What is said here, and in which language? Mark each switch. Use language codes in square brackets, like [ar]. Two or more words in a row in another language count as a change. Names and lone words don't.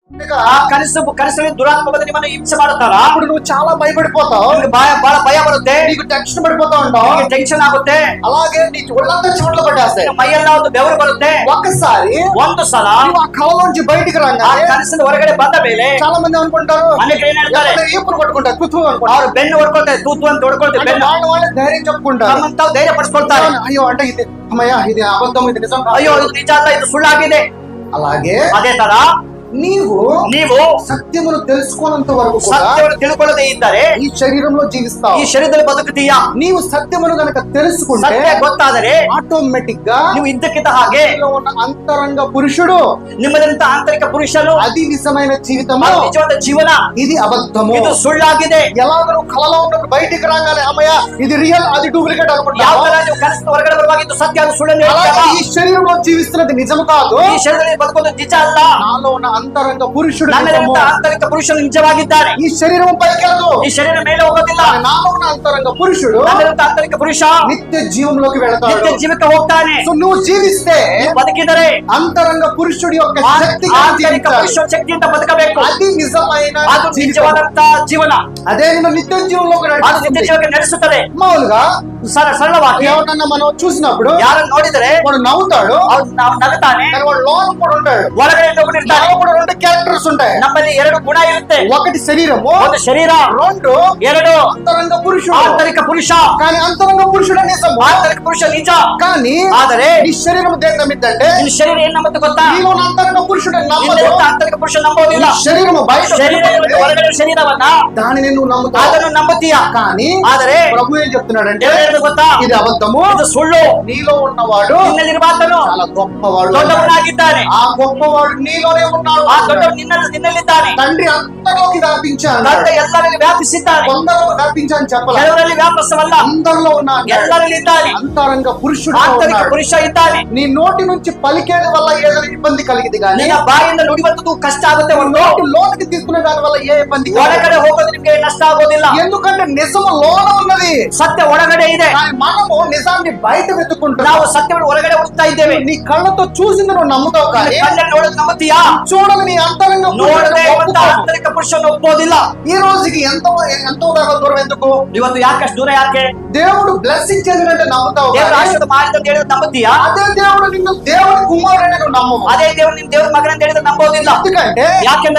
[kn] ಕನಸಲ್ಲಿ ದುರಾತ್ಮಕತೆ ನಿಮ್ಮನ್ನು ಹಿಂಸೆ ಮಾಡುತ್ತಾರ. [te] అప్పుడు నువ్వు చాలా భయపడిపోతావు, [kn] ಬಹಳ ಭಯ ಬರುತ್ತೆ, [te] నీకు టెన్షన్ పడిపోతా ఉంటావు, [kn] ಟೆನ್ಷನ್ ಆಗುತ್ತೆ, [te] అలాగే నీ ఒళ్ళంతా చెమటలు పట్టేస్తాయి. [kn] ಮೈಯೆಲ್ಲ ಒಂದು ಬೆವರು ಬರುತ್ತೆ. [te] ఒక్కసారి [kn] ಒಂದು ಸಲ [te] నువ్వు ఆ కళలోంచి బయటికి [kn] ಆ [te] రాగానే [kn] ಕನಸಿನ ಹೊರಗಡೆ ಬಂದ ಮೇಲೆ [te] చాలా మంది అనుకుంటారు, [kn] ಅನೇಕರು ಏನ್ ಹೇಳ್ತಾರೆ, [te] ఏపులు కొట్టుకుంటారు, కుతూ అనుకుంటారు, [kn] ಅವ್ರು ಬೆನ್ನು ಹೊಡ್ಕೊಳ್ತಾರೆ, ತೂತು ಅಂತ ಹೊಡ್ಕೊಳ್ತಾರೆ, ಬೆನ್ನು [te] వాళ్ళే ధైర్యం చెప్పుకుంటారు, [kn] ತಮ್ಮನ್ನು ತಾವು ಧೈರ್ಯ ಪಡಿಸ್ಕೊಳ್ತಾರೆ. [te] అయ్యో అంటే ఇది అమ్మయ్య ఇది అబద్ధం, ఇది నిజం కాదు. [kn] ಅಯ್ಯೋ ಇದು ನಿಜ ಅಲ್ಲ, ಇದು ಸುಳ್ಳಾಗಿದೆ. [te] అలాగే [kn] ಅದೇ ತರ ನೀವು [te] సత్యమును తెలుసుకోనంత వరకు కూడా [kn] ಸತ್ಯವನ್ನು ತಿಳ್ಕೊಳ್ಳದೆ ಇದ್ದರೆ [te] ఈ శరీరంలో జీవిస్తావు. [kn] ಈ ಶರೀರದಲ್ಲಿ ಬದುಕುತ್ತೀಯಾ. [te] నీవు సత్యమును గనక తెలుసుకుంటే [kn] ಸತ್ಯ ಗೊತ್ತಾದರೆ [te] ఆటోమేటిక్ గా [kn] ನೀವು ಇದ್ದಕ್ಕಿದ್ದ ಹಾಗೆ [te] నీలో ఉన్న అంతరంగ పురుషుడు, [kn] ನಿಮ್ಮದಂತ ಆಂತರಿಕ పురుషను, [te] అది నిజమైన జీవితము, [kn] ಅದು నిಜವಾದ ಜೀವನ, [te] ఇది అబద్ధము. [kn] ಇದು ಸುಳ್ಳಾಗಿದೆ. [te] ఎలాగ నువ్వు కళలో ఉన్నప్పుడు బయటికి రాగానే అమ్మయ్య ఇది రియల్, అది డూప్లికేట్ [kn] ಯಾವ [te] అనుకుంటావు. [kn] ತರ ನೀವು ಕನಸಿನ ಹೊರಗಡೆ ಬರುವಾಗ ಇದು ಸತ್ಯ, ಅದು ಸುಳ್ಳನ್ನು [te] అలాగే [kn] ಹೇಳ್ತೀರಾ. [te] ఈ శరీరంలో జీవిస్తున్నది నిజం కాదు, [kn] ಈ ಶರೀರದಲ್ಲಿ ಬದುಕೋದು ನಿಜ ಅಲ್ಲ. [te] నాలో ఉన్న అంతరంగ పురుషుడు నిజము. [kn] ನನ್ನಲ್ಲಿರುವಂತ ಆಂತರಿಕ ಪುರುಷನು ನಿಜವಾಗಿದ್ದಾನೆ. [te] ఈ శరీరం పైకెళ్ళదు, [kn] ಈ ಶರೀರ ಮೇಲೆ ಹೋಗೋದಿಲ್ಲ. [te] నాలో ఉన్న అంతరంగ పురుషుడు [kn] ನನ್ನಲ್ಲಿರುವಂತ ಆಂತರಿಕ ಪುರುಷ [te] నిత్య జీవంలోకి వెళతాడు. [kn] ನಿತ್ಯ ಜೀವಕ್ಕೆ ಹೋಗ್ತಾನೆ. [te] సో నువ్వు జీవిస్తే [kn] ನೀವು ಬದುಕಿದರೆ [te] అంతరంగ పురుషుడి యొక్క శక్తి [kn] ಆಂತರಿಕ ಪುರುಷ ಶಕ್ತಿಯಿಂದ ಬದುಕಬೇಕು. [te] అది నిజమైన [kn] ಅದು ನಿಜವಾದಂತ ಜೀವನ, [te] అదే నిన్ను నిత్య జీవంలోకి [kn] ಅದು [te] నడిపిస్తుంది. [kn] ನಿತ್ಯ ಜೀವಕ್ಕೆ ನಡೆಸುತ್ತದೆ. [te] మామూలుగా [kn] ಸರಳವಾಗಿ [te] ఎవరన్నా మనం చూసినప్పుడు [kn] ಯಾರನ್ನು ನೋಡಿದರೆ [te] వాడు నవ్వుతాడు, [kn] ನಾವು ನಗುತ್ತಾನೆ, [te] కానీ వాడు లోన కూడా ఉంటాడు. [kn] ಒಳಗಡೆ ಇನ್ನೊಬ್ಬನು ಇರ್ತಾನೆ. [te] నాలో కూడా రెండు క్యారెక్టర్స్ ఉంటాయి, [kn] ನಮ್ಮಲ್ಲಿ ಎರಡು ಗುಣ ಇರುತ್ತೆ. [te] ఒకటి శరీరము, [kn] ಒಂದು ಶರೀರ, [te] రెండు [kn] ಎರಡು [te] అంతరంగ పురుషుడు. [kn] ಆಂತರಿಕ ಪುರುಷ. [te] కానీ అంతరంగ పురుషుడు నిజము, [kn] ಆಂತರಿಕ ಪುರುಷ ನಿಜ. [te] కానీ [kn] ಆದರೆ [te] నీ శరీరం దేని నమ్మిద్దంటే [kn] ನಿನ್ನ ಶರೀರ ಏನ್ ನಂಬುತ್ತೆ ಗೊತ್ತಾ? [te] నీలో ఉన్న అంతరంగ పురుషుడు నమ్మదు. [kn] ನಿನ್ನಲ್ಲಿರುವಂತ ಆಂತರಿಕ ಪುರುಷ ನಂಬೋದಿಲ್ಲ. [te] నీ శరీరము బయట [kn] ಶರೀರ ಹೊರಗಡೆ ಶರೀರವನ್ನ [te] దానిని నువ్వు నమ్ముతావు, [kn] ಅದನ್ನು ನಂಬುತ್ತೀಯ. [te] కానీ [kn] ಆದರೆ [te] ప్రభు ఏం చెప్తున్నాడంటే [kn] ಏನು ಹೇಳಿದ್ರು ಗೊತ್ತಾ? [te] ఇది అబద్ధము, [kn] ಇದು ಸುಳ್ಳು. [te] నీలో ఉన్నవాడు [kn] ನಿನ್ನಲ್ಲಿರುವಾತನು [te] చాలా గొప్పవాడు, [kn] ದೊಡ್ಡವನಾಗಿದ್ದಾನೆ. [te] ఆ గొప్పవాడు నీలోనే ఉన్నాడు. [kn] ಆ ದೊಡ್ಡವನು ನಿನ್ನಲ್ಲಿದ್ದಾನೆ. [te] తండ్రి అంతలోకి వ్యాపించాడు, [kn] ತಂದೆ ಎಲ್ಲರಲ್ಲಿ ವ್ಯಾಪಿಸಿದ್ದಾನೆ. [te] కొందరు వ్యాపించాలని చెప్పాలి, [kn] ಕೆಲವರಲ್ಲಿ ವ್ಯಾಪಿಸವಲ್ಲ, [te] అందరిలో ఉన్నాడు. [kn] ಎಲ್ಲರಲ್ಲಿ ಇದ್ದಾನೆ. [te] అంతరంగ పురుషుడు [kn] ಆಂತರಿಕ [te] ఉన్నాడు. [kn] ಪುರುಷ ಇದ್ದಾನೆ. [te] నీ నోటి నుంచి పలికేది వల్ల ఏదైనా ఇబ్బంది కలిగింది కానీ [kn] ನಿನ್ನ ಬಾಯಿಂದ ನುಡಿಯುವಂತದ್ದು ಕಷ್ಟ ಆಗುತ್ತೆ ಹೊರತು [te] నోటి లోనికి తీసుకునే దాని వల్ల ఏ ఇబ్బంది కలగదు. [kn] ಒಳಗಡೆ ಹೋಗೋದು ನಿಮ್ಗೆ ನಷ್ಟ ಆಗೋದಿಲ್ಲ. [te] ఎందుకంటే నిజము లోన ఉన్నది, [kn] ಸತ್ಯ ಒಳಗಡೆ ಇದೆ. [te] కానీ మనము నిజాన్ని బయట వెతుక్కుంటున్నాం. [kn] ನಾವು ಸತ್ಯವನ್ನು ಹೊರಗಡೆ ಹುಡುಕ್ತಾ ಇದ್ದೇವೆ. [te] నీ కళ్ళతో చూసింది నువ్వు నమ్ముతావు, కానీ [kn] ಕಣ್ಣಲ್ಲಿ ನೋಡೋದು ನಂಬುತ್ತೀಯಾ? [te] చూడని నీ అంతరంగ [kn] ನೋಡದೆ [te] పురుషుడు [kn] ಇರುವಂತ [te] ఒప్పుకోవు. [kn] ಆಂತರಿಕ ಪುರುಷನ್ನು ಒಪ್ಪೋದಿಲ್ಲ. [te] ఈ రోజుకి ఎంతో దాకా దూరం ఎందుకు? [kn] ಇವತ್ತು ಯಾಕಷ್ಟು ದೂರ ಯಾಕೆ? [te] దేవుడు బ్లెస్సింగ్ చేసినట్టే నమ్ముతావు, [kn] ದೇವರು [te] కానీ [kn] ಆಶೀರ್ವಾದ ಮಾಡಿದ ಅಂತ ಹೇಳಿದ್ರೆ ನಂಬುತ್ತೀಯಾ? [te] అదే దేవుడు నిన్ను దేవుడి కుమారుడని నువ్వు నమ్మవు. [kn] ಅದೇ ದೇವರು ನಿಮ್ ದೇವ್ರ ಮಗನ ಅಂತ ಹೇಳಿದ್ರೆ ನಂಬೋದಿಲ್ಲ. [te] ఎందుకంటే [kn] ಯಾಕೆಂದ್ರೆ